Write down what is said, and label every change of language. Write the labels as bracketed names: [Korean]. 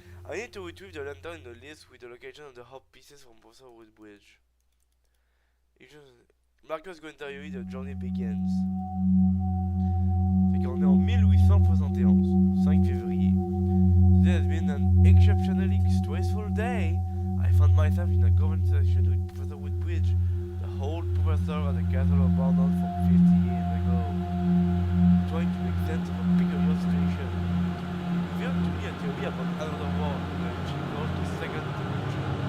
[English] I need to retrieve the lantern in the list with the location of the hub pieces from Professor Woodbridge. Marcus going to tell you the journey begins. [French] Fait qu'on est en 1871, 5 février. [English] Today has been an exceptionally stressful day. I found myself in a conversation with Professor Woodbridge, the old professor at the castle of Barnard from 50 years ago, trying to make sense of a peculiar situation. He revealed to me a theory about another world, which he called the second dimension.